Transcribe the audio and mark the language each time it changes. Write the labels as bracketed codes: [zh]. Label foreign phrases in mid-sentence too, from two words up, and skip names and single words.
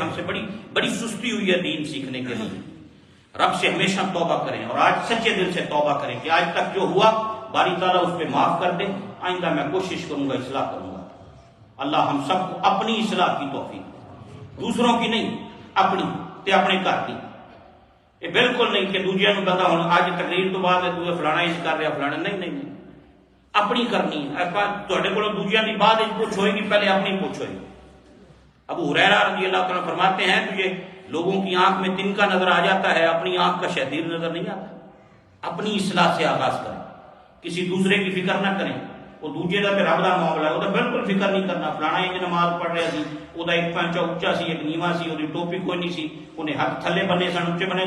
[ur] ہم سے بڑی سستی ہوئی ہے دین سیکھنے کے لیے. رب سے ہمیشہ توبہ کریں اور آج سچے دل سے توبہ کریں کہ آج تک جو ہوا باری تعالیٰ اس پہ معاف کر دے. آئندہ میں کوشش کروں گا, اصلاح کروں گا. اللہ ہم سب کو اپنی اصلاح کی توفیق دے, دوسروں کی نہیں, [pa] اپنی تے اپنے گھر کی. یہ بالکل نہیں کہ دوجیاں نوں پتہ ہوں آج تقریر تو بعد ہے فلانا اس کر رہا فلانا, نہیں, اپنی کرنی ہے. تہاڈے کولوں دوجیاں دی بعد پوچھ ہوئے گی, پہلے اپنی پوچھ ہوئے گی. [ur] ابو ہریرہ رضی اللہ تعالیٰ فرماتے ہیں تجھے لوگوں کی آنکھ میں تنکا نظر آ جاتا ہے, اپنی آنکھ کا شہدیر نظر نہیں آتا. اپنی اصلاح سے آغاز کریں, کسی دوسرے کی فکر نہ کریں. [pa] وہ دوجے کا رب کا معاملہ ہے, وہ تو بالکل فکر نہیں کرنا. فلانا انج نماز پڑھ رہا سی, وہ ایک پانچا اچا سی, ایک نیواں سی, وہ ٹوپی کوئی نہیں سی, انہیں ہاتھ تھلے بنے سن, اچے بنے.